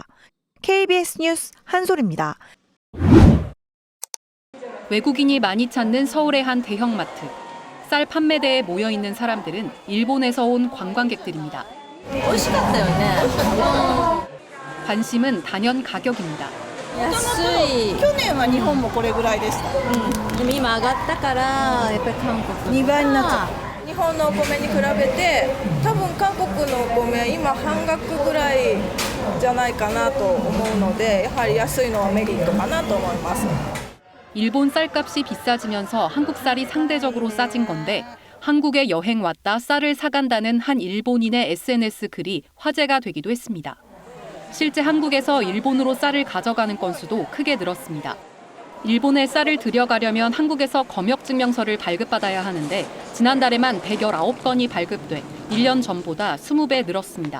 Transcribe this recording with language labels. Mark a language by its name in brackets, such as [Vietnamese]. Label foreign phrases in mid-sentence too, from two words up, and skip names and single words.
[Korean] KBS 뉴스 한솔입니다. 외국인이 많이 찾는 서울의 한 대형마트. 쌀 판매대에 모여있는 사람들은 일본에서 온 관광객들입니다. 관심은 단연 가격입니다. [Japanese] 安い。去年は日本もこれぐらいでした。でも今上がったからやっぱり韓国 2倍になっちゃった。日本のお米に比べて多分韓国のお米今半額ぐらいじゃないかなと思うのでやはり安いのはメリットかなと思います。 [Korean] 일본 쌀값이 비싸지면서 한국 쌀이 상대적으로 싸진 건데 한국에 여행 왔다 쌀을 사간다는 한 일본인의 SNS 글이 화제가 되기도 했습니다. 실제 한국에서 일본으로 쌀을 가져가는 건수도 크게 늘었습니다. 일본에 쌀을 들여가려면 한국에서 검역증명서를 발급받아야 하는데 지난달에만 119건이 발급돼 1년 전보다 20배 늘었습니다.